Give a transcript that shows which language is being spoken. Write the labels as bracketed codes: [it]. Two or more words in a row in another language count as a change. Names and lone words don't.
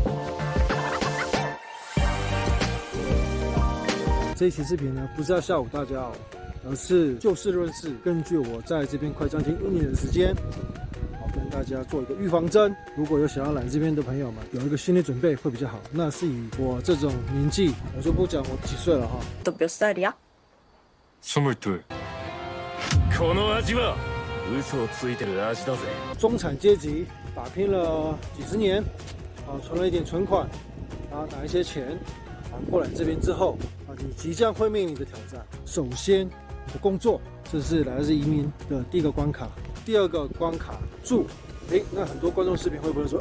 [zh] 这一期视频呢，不是要吓唬大家哦，而是就事论事，根据我在这边快将近1年的时间。跟大家做一个预防针，如果有想要来这边的朋友们，有一个心理准备会比较好。那是以我这种年纪，我就不讲我几岁了哈。 [ko] 都 몇 살이야？ 22。 [ja] この味は嘘をついてる味だぜ。 [zh] 中产阶级打拼了几十年，存了一点存款，然后拿一些钱，过来这边之后，你即将会面临的挑战。首先，你的工作，这是来自移民的第一个关卡。第二个关卡住，那很多观众视频会不会说，